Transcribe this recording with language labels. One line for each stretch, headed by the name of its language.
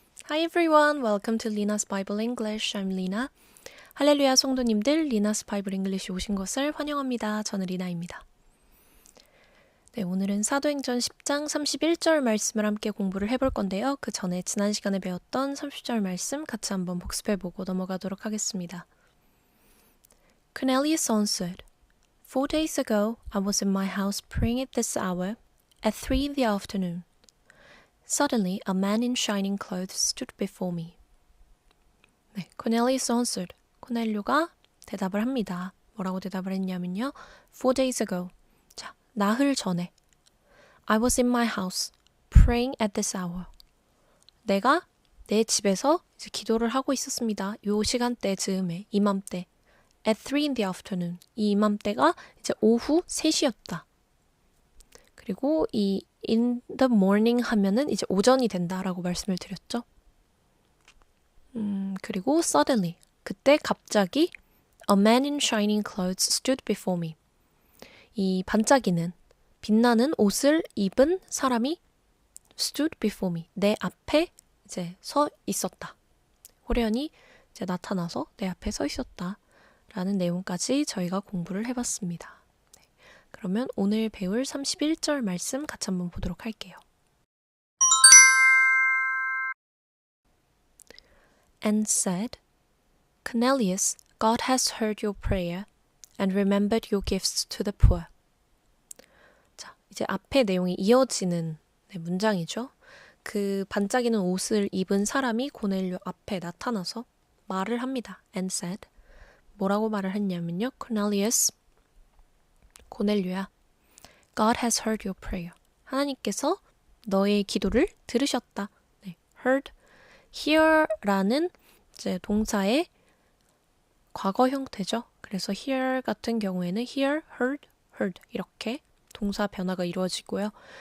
English: everyone, welcome to Lina's Bible English. I'm Lina.
Korean: 할렐루야 성도님들, Lina's Bible English 오신 것을 환영합니다. 저는 리나입니다. 네, 오늘은 사도행전 10장 31절 말씀을 함께 공부를 해볼 건데요. 그 전에 지난 시간에 배웠던 30절 말씀 같이 한번 복습해보고 넘어가도록 하겠습니다.
English: Cornelius answered, 4 days ago I was in my house praying at this hour at 3 in the afternoon. Suddenly, a man in shining clothes stood before me. 네, Cornelius answered.
Korean: 코넬료가 대답을 합니다. 뭐라고 대답을 했냐면요.
English: 4 days ago.
Korean: 자, 나흘 전에.
English: I was in my house, praying at this hour.
Korean: 내가 내 집에서 이제 기도를 하고 있었습니다. 요 시간대 즈음에, 이맘때.
English: At 3 in the afternoon.
Korean: 이 이맘때가 이제 오후 3시였다. 그리고 이
English: in the morning
Korean: 하면은 이제 오전이 된다라고 말씀을 드렸죠. 그리고
English: suddenly,
Korean: 그때 갑자기
English: a man in shining clothes stood before me.
Korean: 이 반짝이는, 빛나는 옷을 입은 사람이
English: stood before me.
Korean: 내 앞에 이제 서 있었다. 호련히 이제 나타나서 내 앞에 서 있었다. 라는 내용까지 저희가 공부를 해봤습니다. 그러면 오늘 배울 31절 말씀 같이 한번 보도록 할게요.
English: And said, Cornelius, God has heard your prayer and remembered your gifts to the poor.
Korean: 자, 이제 앞에 내용이 이어지는 문장이죠. 그 반짝이는 옷을 입은 사람이 고넬료 앞에 나타나서 말을 합니다.
English: And said,
Korean: 뭐라고 말을 했냐면요.
English: Cornelius, 고넬료야, God has heard your prayer.
Korean: 하나님께서 너의 기도를 들으셨다. 네, heard, hear라는 이제 동사의 과거 형태죠. 그래서 hear 같은 경우에는 hear, heard, heard 이렇게 동사 변화가 이루어지고요.